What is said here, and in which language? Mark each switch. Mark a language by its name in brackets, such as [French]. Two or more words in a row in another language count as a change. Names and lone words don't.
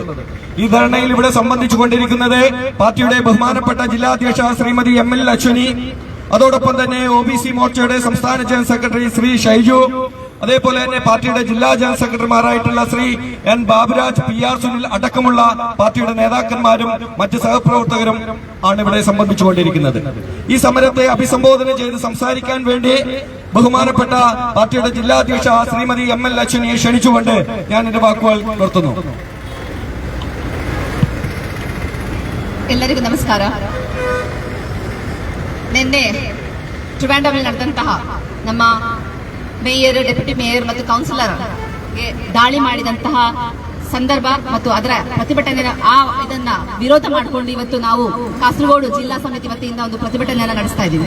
[Malayalam] ഈ ധർണയിൽ ഇവിടെ സംബന്ധിച്ചുകൊണ്ടിരിക്കുന്നത് പാർട്ടിയുടെ ബഹുമാനപ്പെട്ട ജില്ലാധ്യക്ഷ ശ്രീമതി ML അശ്വിനി, അതോടൊപ്പം തന്നെ OBC മോർച്ചയുടെ സംസ്ഥാന [English] general secretary [Malayalam] ശ്രീ ഷൈജു, അതേപോലെ തന്നെ പാർട്ടിയുടെ ജില്ലാ ജനറൽ സെക്രട്ടറിമാരായിട്ടുള്ള ശ്രീ N ബാബുരാജ്, PR സുനിൽ അടക്കമുള്ള പാർട്ടിയുടെ നേതാക്കന്മാരും മറ്റ് സഹപ്രവർത്തകരും ആണ് ഇവിടെ സംബന്ധിച്ചുകൊണ്ടിരിക്കുന്നത്. ഈ സമരത്തെ അഭിസംബോധന ചെയ്ത് സംസാരിക്കാൻ വേണ്ടി ബഹുമാനപ്പെട്ട പാർട്ടിയുടെ ജില്ലാധ്യക്ഷ ശ്രീമതി ML അശ്വിനിയെ ക്ഷണിച്ചുകൊണ്ട് ഞാൻ എന്റെ വാക്കുകൾ നിർത്തുന്നു. [Kannada] ಎಲ್ಲರಿಗೂ ನಮಸ್ಕಾರ. ನಿನ್ನೆ ಟ್ರಿವಾಂಡ್ರಮ್ನಲ್ಲಿ ನಡೆದಂತಹ ನಮ್ಮ ಮೇಯರ್, [English] deputy mayor [Kannada] ಮತ್ತು ಕೌನ್ಸಿಲರ್ಗೆ ದಾಳಿ ಮಾಡಿದಂತಹ ಸಂದರ್ಭ ಮತ್ತು ಅದರ ಪ್ರತಿಭಟನೆ ಇದನ್ನ ವಿರೋಧ ಮಾಡಿಕೊಂಡು ಇವತ್ತು ನಾವು ಕಾಸರಗೋಡು ಜಿಲ್ಲಾ ಸಮಿತಿ ವತಿಯಿಂದ ಒಂದು ಪ್ರತಿಭಟನೆಯನ್ನು ನಡೆಸ್ತಾ ಇದ್ದೀವಿ.